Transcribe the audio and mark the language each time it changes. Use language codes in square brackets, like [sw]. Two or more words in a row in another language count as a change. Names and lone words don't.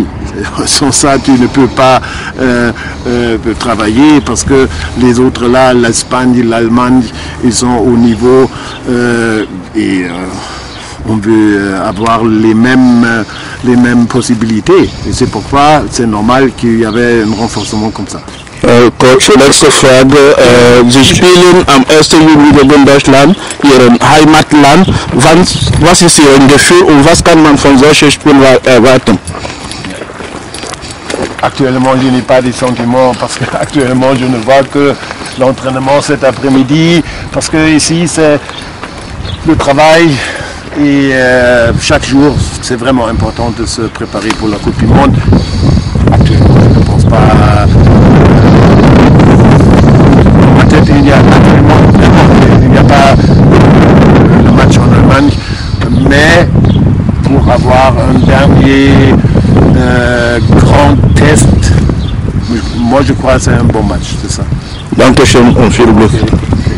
[fr] Sans ça tu ne peux pas travailler, parce que les autres là, l'Espagne, l'Allemagne, ils sont au niveau et on veut avoir les mêmes possibilités. Et c'est pourquoi c'est normal qu'il y avait un renforcement comme ça. [de] Coach, letzte Frage. Sie spielen am 1. Juli gegen Deutschland, Ihrem Heimatland. Was ist Ihr Gefühl und was kann man von solchen Spielen erwarten? [fr] Actuellement, je n'ai pas de sentiments, parce qu'actuellement, je ne vois que l'entraînement cet après-midi, parce que ici, c'est le travail. Et chaque jour, c'est vraiment important de se préparer pour la Coupe du Monde. Actuellement, je ne pense pas. Dans ma tête, il n'y a pas le match en Allemagne, mais pour avoir un dernier grand test, moi je crois que c'est un bon match, c'est ça. [de] Dankeschön und viel Glück.